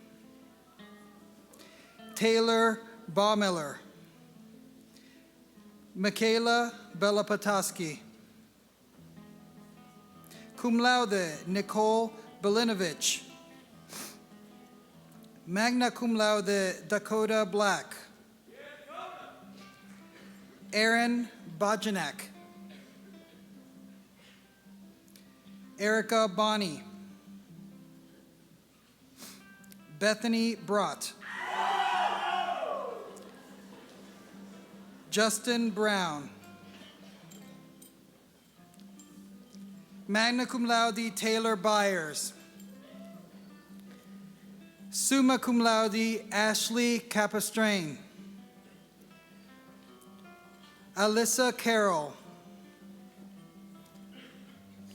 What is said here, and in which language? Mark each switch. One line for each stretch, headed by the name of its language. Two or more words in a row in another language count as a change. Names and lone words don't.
English: Taylor Baumiller. Michaela Belapataski.
Latin: Cum laude,
English: Nicole Belinovich.
Latin: Magna cum laude,
English: Dakota Black. Aaron Bojanek. Erica Bonney. Bethany Brott. Justin Brown.
Latin: Magna cum laude,
English: Taylor Byers.
Latin: Summa cum laude,
English: Ashley Capistrain. Alyssa Carroll.